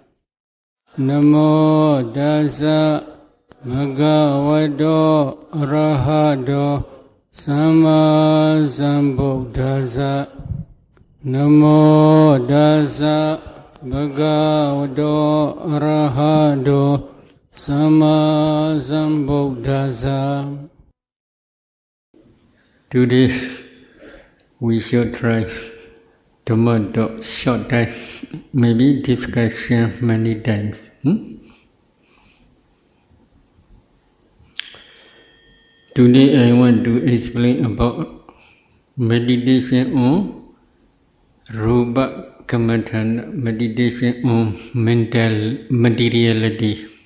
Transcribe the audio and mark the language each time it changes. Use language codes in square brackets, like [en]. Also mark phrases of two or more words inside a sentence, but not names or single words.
[pi] Namo Tassa Bhagavato Arahato Samma Sambuddhassa. Namo Tassa Bhagavato Arahato Samma Sambuddhassa. [en] Today we should try to model short time, maybe discussion many times. Today I want to explain about meditation on [pi] Rūpa Kammatthāna, [en] meditation on mental materiality.